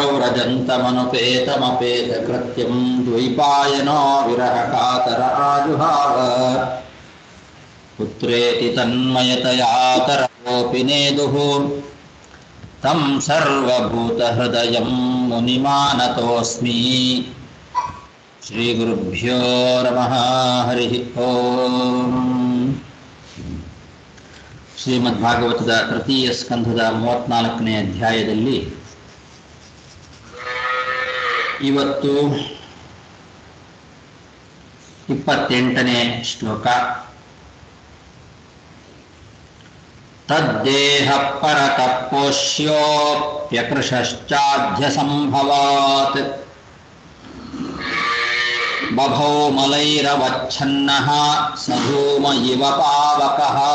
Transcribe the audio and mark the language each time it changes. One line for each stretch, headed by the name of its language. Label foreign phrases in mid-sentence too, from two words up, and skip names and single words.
Sanskrit: प्रव्रजन्तमनुपेतमपेतकृत्यं द्वैपायनो विरहकातर आजुहाव पुत्रेति तन्मयतया तरवोऽपि नेदुः तं सर्वभूतहृदयं मुनिमानतोऽस्मि श्रीगुरुभ्यो नमः हरिः ओम्
Kannada: ಶ್ರೀಮದ್ಭಾಗವತದ ತೃತೀಯ ಸ್ಕಂಧದ 34ನೇ ಅಧ್ಯಾಯದಲ್ಲಿ ಇವತ್ತು 28ನೇ ಶ್ಲೋಕ.
Sanskrit: ತದ್ದೇಹ ಪರತಃ ಪೋಷ್ಯೋಪ್ಯಕೃಶಶ್ಚಾಧ್ಯ ಸಂಭವಾತ್ ಬಭೌ ಮಲೈರವಚ್ಛನ್ನಃ ಸಧೂಮ ಇವ ಪಾವಕಃ.